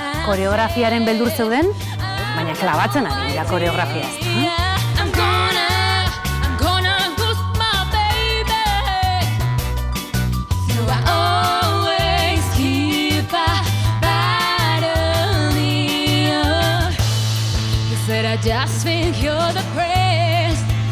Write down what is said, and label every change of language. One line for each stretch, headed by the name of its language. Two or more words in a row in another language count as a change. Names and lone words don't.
Basque: koreografiaren beldur zeuden, baina klabatzen ari dira koreografia ez da.
English: I'm gonna lose my baby. So I always keep a battle near. You said I just think you're the best.